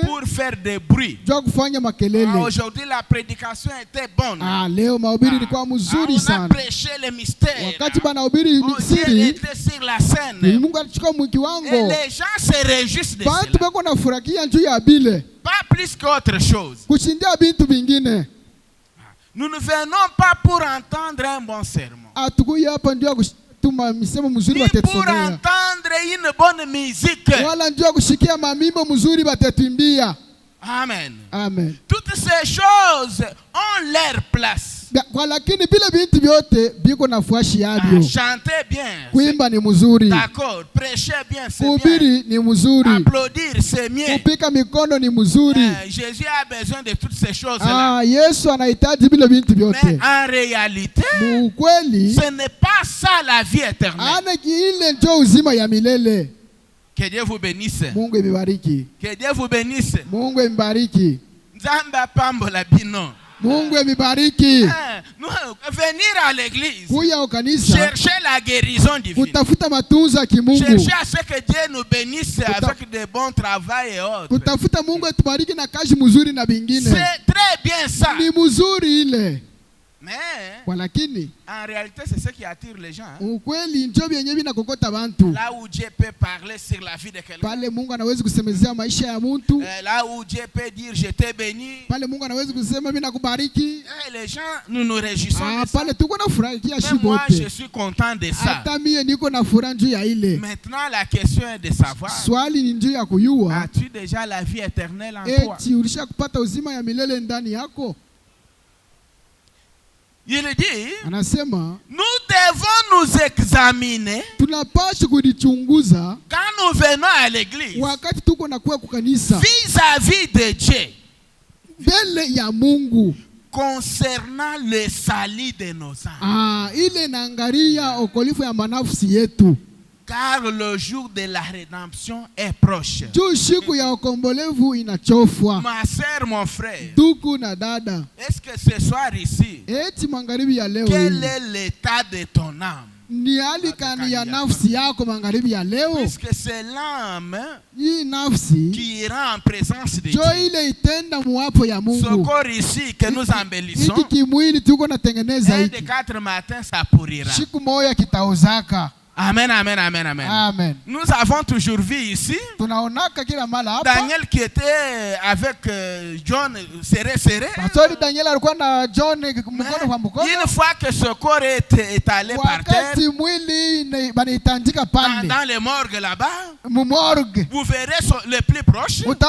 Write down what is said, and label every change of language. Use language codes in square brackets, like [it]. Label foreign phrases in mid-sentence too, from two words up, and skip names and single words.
[fr] pour faire des bruits. [sw] juu kufanya makelele. [fr] Aujourd'hui la prédication était bonne. [sw] Leo mahubiri ilikuwa mzuri sana. [fr] On a prêché le mystère. [sw] Wakati banahubiri siri, [fr] Dieu était sur la scène. [sw] Mungu alichukua mkiwango. [fr] Et les gens se réjouissent de cela. [sw] Bantu bako na furakia njuu ya bile. [fr] Pas plus qu'autre chose. [sw] Kushindia bintu bingine. [fr] Nous ne venons pas pour entendre un bon sermon. [sw] Atukuya hapa ndio kutuma misemo mzuri batetusomea. [fr] Pour entendre une bonne musique. [sw] Wala ndio kushikia mamimbo mzuri batetuimbia. Amen. Amen. [fr] Toutes ces choses ont leur place. [sw] Kwa lakini vile vitu vyote biko nafasi yavyo. [fr] Chanter bien. [sw] Kuimba ni mzuri. [fr] D'accord. Prêcher bien, c'est bien. [sw] Kuhubiri ni mzuri. [fr] Applaudir, c'est mieux. [sw] Kupika mikono ni mzuri. [fr] Jésus a besoin de toutes ces choses-là. [sw] Yesu anahitaji vile vitu vyote. [fr] Mais en réalité, [sw] ukweli, [fr] ce n'est pas ça la vie éternelle. [sw] Ile ndio uzima ya milele. [fr] Que Dieu vous bénisse. [sw] Mungu ibariki. [fr] Que Dieu vous bénisse. [sw] Mungu ibariki. [ln] Nzamba pambola bino. [sw] Mungu ibariki. [fr] Venir à l'église. [sw] Kuya kanisa. [fr] Chercher la guérison divine. [sw] Kutafuta matunzo ya kimungu. [fr] Chercher à ce que Dieu nous bénisse avec de bons travail et autres. [sw] Kutafuta Mungu atubariki na kazi mzuri na bingine. [fr] C'est très bien ça. [sw] Ni mzuri ile. [fr] Mais [sw] walakini [fr] en réalité c'est ce qui attire les gens. [sw] Ukweli ndio vyenyewe vinakokota bantu. [fr] Là où Dieu peut parler sur la vie de quelqu'un. [sw] Pale Mungu anaweza kusemezea maisha ya mtu. [fr] Là où Dieu peut dire je t'ai béni. [sw] Pale Mungu anaweza kusema mimi nakubariki. [fr] Les gens nous nous réjouissons de ça. [sw] Pale tuko na furaha kia shibote. [fr] Moi je suis content de ça. [sw] Hata mie niko na furaha juu ya ile. [fr] Maintenant la question est de savoir. [sw] Swali ni njoo ya kuyua. [fr] As-tu déjà la vie éternelle en toi? [sw] Eti ulisha kupata uzima ya milele ndani yako? [fr] Il dit, [sw] anasema, [fr] nous devons nous examiner [sw] tunapaswa kujichunguza [fr] quand nous venons à l'église [sw] wakati tuko na kuwa kukanisa [fr] vis-à-vis de Dieu [sw] mbele ya Mungu [fr] concernant le salut de nos âmes. [sw] Ile naangalia okolifu ya manafsi yetu. [fr] Car le jour de la rédemption est proche. [sw] Siku ya ukombolevu inachofwa. [fr] Ma sœur, mon frère. [sw] Ndugu na dada. [fr] Est-ce que ce soir ici, [sw] eti magharibi ya leo [fr] quel est l'état de ton âme? [sw] Ni hali kani ya nafsi yako magharibi ya leo? [fr] Puisque c'est l'âme qui ira en présence de Dieu. [sw] ile itenda muapo ya Mungu. [fr] Ce corps ici que nous embellissons, [sw] hiki kimwili tuko natengeneza [fr] un [sw] hiki. [fr] de 4 matins ça pourrira. [sw] Siku moja kitaozaka. Amen, amen, amen, amen. Amen. [fr] Nous avons toujours vu ici Daniel qui était avec John serré. Une fois que ce corps est étalé par terre, dans les morgues là-bas, vous verrez le plus proche.